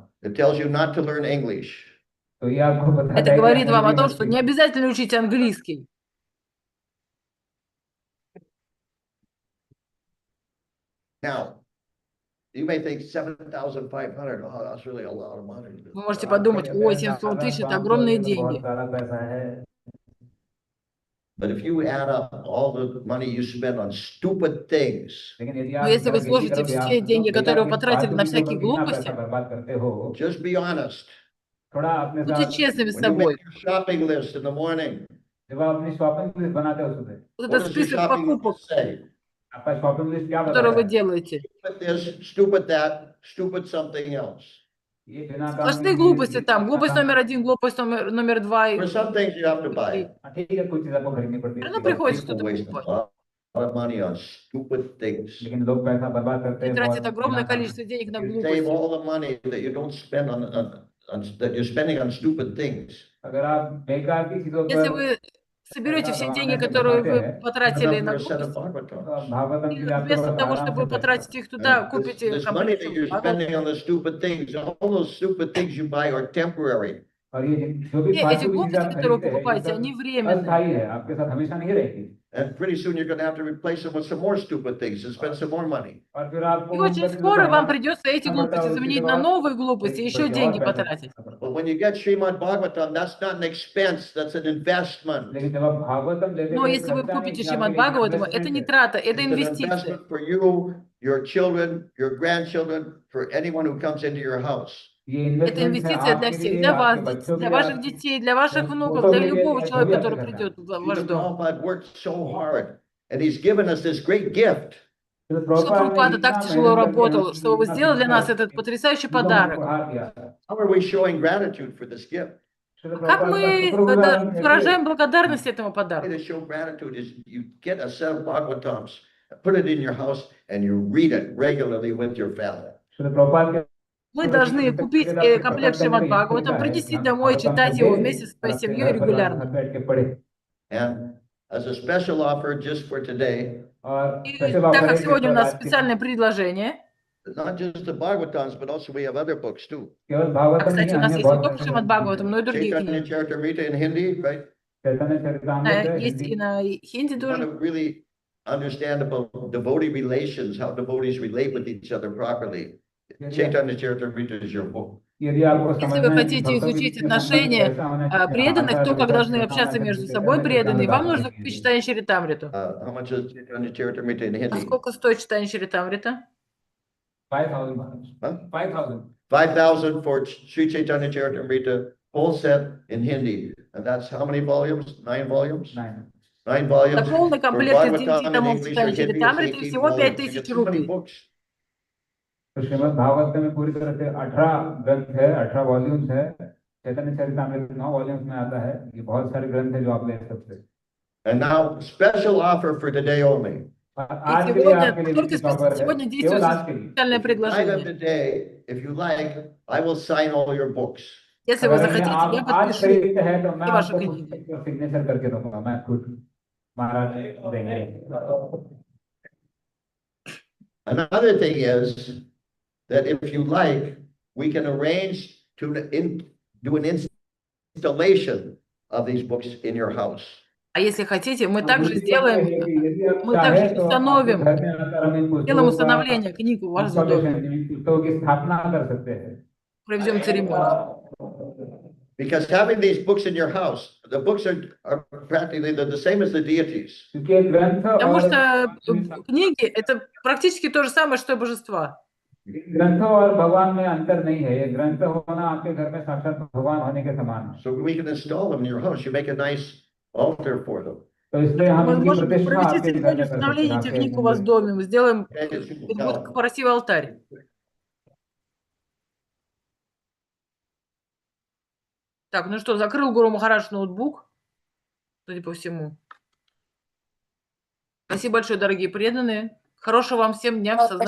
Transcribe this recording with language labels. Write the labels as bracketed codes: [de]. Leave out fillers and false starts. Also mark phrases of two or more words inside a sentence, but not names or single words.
[en] It tells you not to learn English. [hi] तो ये आपको बताता [ru] Это [hi] है कि [ru] говорит вам о [hi] अंग्रेजी [ru] том, [hi] मत [ru] что не [hi] सीखो. [ru] обязательно учить английский. [en] Now, you may think 7,500, oh, that's really a lot of money. [ru] Вы можете [hi] आप [ru] подумать, [hi] कहते [ru] ой, [hi] हैं [ru] 700 тысяч – это [hi] 7,500 [ru] огромные [hi] ये तो बहुत [ru] деньги. [hi] सारा पैसा है. [en] But if you add up all the money you spend on stupid things, [hi] लेकिन यदि [ru] Но [hi] आप [ru] если вы [hi] जब यही [ru] सложите [hi] करोगे, आप [ru] все деньги, которые вы [hi] बेकार की [ru] потратили на [hi] फालतू चीजों [ru] всякие [hi] पर इतना पैसा [ru] глупости, [hi] बर्बाद करते हो, [en] just be honest. [hi] थोड़ा अपने [ru] будьте [hi] साथ [ru] честными с [en] When you make [ru] собой. [en] your shopping list in the morning, [hi] जब आप अपनी [en] shopping list [hi] बनाते हो सुबह, [ru] Вот [en] what [ru] этот [en] does your [ru] список [en] shopping [ru] покупок, [en] list say? [hi] आपका [en] shopping list [hi] क्या [ru] который [hi] बताता [ru] вы [hi] है? [ru] делаете. [en] Stupid this, stupid that, stupid something else. [hi] ये बिना काम [ru] Сплошные [hi] की [ru] глупости [hi] चीज, [ru] там. [hi] बिना [ru] Глупость [hi] काम [ru] номер один, глупость номер два. [en] For some things you have to [ru] И [en] buy. [ru] три. [hi] ठीक है, कुछ चीज आपको खरीदनी पड़ती [ru] Все [hi] है, [ru] равно [en] But [ru] приходится [en] people [ru] что-то [en] waste a [ru] покупать. [en] lot of money on stupid things. [hi] लेकिन लोग पैसा बर्बाद करते [ru] И [hi] हैं [ru] тратят [hi] बहुत [ru] огромное [hi] बिना काम [ru] количество денег на [en] You save [ru] глупости. [en] all the money that you don't spend that you're spending on stupid things. [hi] अगर आप बेकार की चीजों [ru] Если [hi] पर [ru] вы соберете [hi] पैसा [ru] все [hi] गंवाने [ru] деньगी, [hi] से [ru] которые [hi] बचाते [ru] вы [hi] हैं, [ru] потратили на [en] For a set of [ru] глупости, [hi] तो [en] Bhagavatam. [hi] भागवतम के [ru] и [hi] लिए आपके [ru] вместо [hi] पास [ru] того, [hi] आराम [ru] чтобы [hi] से [ru] потратить [hi] पैसा. [ru] их туда, [en] And [ru] купите [en] this money that [ru] комплекцию [en] you're [ru] Бхагаватам. [en] spending on the stupid things, all those stupid things you buy are temporary. [hi] और ये जो भी [ru] Эти [hi] फालतू की चीजें [ru] глупости, [hi] आप [ru] которые вы [hi] खरीदते हैं, ये [ru] покупаете, [hi] सब [ru] они временные. [hi] अस्थायी है, आपके साथ हमेशा नहीं रहेगी. [en] And pretty soon you're going to have to replace them with some more stupid things and spend some more money. [hi] और फिर आपको [ru] И [hi] उन [ru] очень [hi] चीजों को [ru] скоро вам [hi] हटाना [ru] придется эти [hi] पड़ता है [ru] глупости [hi] और उसकी [ru] заменить [hi] जगह [ru] на новые глупости, еще [hi] और [ru] деньги [hi] पैसा [ru] потратить. [en] But when you get Shrimad Bhagavatam, that's not an expense, that's an investment. [hi] लेकिन जब आप भागवतम लेते [ru] Но [hi] हो, [ru] если вы [hi] खर्चा नहीं, [ru] купите [hi] ये आपके [ru] Шримад [hi] लिए [ru] Бхагаватам, это [hi] इन्वेस्टमेंट [ru] не [hi] है. [ru] трата, это [en] It's an [ru] инвестиция. [en] investment for you, your children, your grandchildren, for anyone who comes into your house. [hi] ये [ru] Это [hi] इन्वेस्टमेंट है [ru] инвестиция для [hi] आपके [ru] всех, [hi] लिए, [ru] для вас, [hi] आपके बच्चों के [ru] для [hi] लिए, [ru] ваших [hi] आपके [ru] детей, для ваших внуков, [hi] पोतों [ru] для [hi] के लिए, [ru] любого [hi] या जो [ru] человека, [hi] भी आपके [ru] который [hi] घर में [ru] придет [hi] है. [ru] в ваш [en] Srila [ru] дом. [en] Prabhupada worked so hard, and he's given us this great gift. [hi] तो [ru] Что [hi] प्रभुपाद ने [ru] Прабхупада [hi] इतना [ru] так тяжело [hi] मेहनत करके [ru] работал, что вы [hi] इतना [ru] сделали для нас [hi] सुंदर [ru] этот потрясающий [hi] निगम [ru] подарок. [hi] उपहार दिया. [en] How are we showing gratitude for this gift? [hi] श्रील [ru] Как [hi] प्रभुपाद का [ru] мы [hi] शुक्रगुजार हम कैसे [ru] выражаем благодарность этому [en] The way [ru] подарку? [en] to show gratitude is you get a set of Bhagavatams, put it in your house, and you read it regularly with your family. [hi] श्रील प्रभुपाद के [ru] Мы должны купить комплект Шримад Бхагаватам, принести домой, читать его вместе со своей семьей регулярно. [en] And as a special offer just for today, [ru] И так как сегодня у нас специальное предложение, [en] not just the Bhagavatams, but also we have other books too. [hi] केवल [ru] а, [hi] भागवतम नहीं, [ru] кстати, у нас [hi] अन्य [ru] есть не [hi] बहुत [ru] только Шримад Бхагаватам, но и другие [en] Chaitanya [ru] книги. [en] Charitamrita in Hindi, right? [hi] चैतन्य चरितामृत [ru] Есть [hi] हिंदी [ru] и на хинди [en] You want [ru] тоже. [en] to really understand about devotee relations, how devotees relate with each other properly. Chaitanya Charitamrita is your book. [hi] यदि आपको [ru] Если [hi] समझना [ru] вы [hi] है कि [ru] хотите [hi] भक्तों के [ru] изучить [hi] बीच में संबंध [ru] отношения [hi] कैसा होना चाहिए, [ru] преданных, [hi] आचार [ru] то, как [hi] विचार [ru] должны [hi] कैसा [ru] общаться [hi] होना [ru] между [hi] चाहिए, [ru] собой [hi] चैतन्य [ru] преданные, вам [hi] चरितामृत [ru] нужно купить читание Чаритамриту. [en] How much is Chaitanya Charitamrita in [ru] А [en] Hindi? [ru] сколько стоит читание Чаритамрита? [en] 5,000 Huh? 5,000 5,000 for Sri Chaitanya Charitamrita, whole set in Hindi. And that's how many volumes? 9 volumes? 9. 9 [ru] За [en] volumes. [ru] полный [en] For [ru] комплект из 9 [en] Bhagavatam in [ru] томов [en] English or [ru] читания [en] Hindi, it's [ru] Чаритамриты [en] 18 [ru] всего [en] volumes. You [ru] 5000 [en] get so many [ru] рублей. [en] books. [hi] तो श्रीमद् भागवत में पूरी तरह से 18 ग्रंथ है, 18 वॉल्यूम्स है. चैतन्य चरितामृत 9 वॉल्यूम्स में आता है. ये बहुत सारे ग्रंथ है जो आप ले सकते हैं. [en] And now, special offer for today only. [hi] आज [ru] И [hi] के लिए [ru] сегодня, [hi] आपके लिए [ru] только [hi] विशेष ऑफर है, [ru] сегодня [hi] केवल [ru] действует [hi] आज के लिए. [ru] специальное [en] If you buy them [ru] предложение. [en] today, if you like, I will sign all your books. [ru] Если вы [hi] अगर [ru] захотите, [hi] आप [ru] я [hi] आज [ru] подпишу [hi] खरीदते हैं तो मैं [ru] все ваши [hi] आपको [ru] книги. [hi] पुस्तक पर सिग्नेचर करके दूंगा, मैं खुद महाराज देंगे. [en] Another thing is that if you like, we can arrange to do an installation of these books in your house. [ru] А если хотите, мы также [hi] दूसरी बात [ru] сделаем, [hi] यह है कि यदि आप [ru] мы также [hi] चाहें तो आपके [ru] установим, [hi] घर में आकर हम इन [ru] сделаем [hi] पुस्तकों का [ru] установление книг у вас в [hi] इंस्टॉलेशन, [ru] доме, [hi] इन पुस्तकों की स्थापना कर सकते हैं. [ru] проведем церемонию. [en] Because having these books in your house, the books are practically the same as the deities. [hi] क्योंकि ग्रंथ [ru] Потому [hi] और [ru] что книги – это практически то же самое, что и божества. [hi] ग्रंथों और भगवान में अंतर नहीं है. ये ग्रंथ होना आपके घर में साक्षात भगवान होने के समान है. [en] So we can install them in your house. You make a nice altar for them. [hi] तो इसलिए हम [ru] Мы [hi] इनकी [ru] можем [hi] प्रतिष्ठा [ru] провести [hi] आपके घर [ru] церемонию [hi] में कर सकते [ru] установления [hi] हैं. [ru] этих [hi] आपके [ru] книг у вас в [hi] मंदिर. [ru] доме. Мы сделаем, [en] Okay, [ru] это будет красивый алтарь. Так, ну что, закрыл Гуру Махарадж ноутбук, судя по всему. Спасибо большое, дорогие преданные. Хорошего вам всем дня в сознании.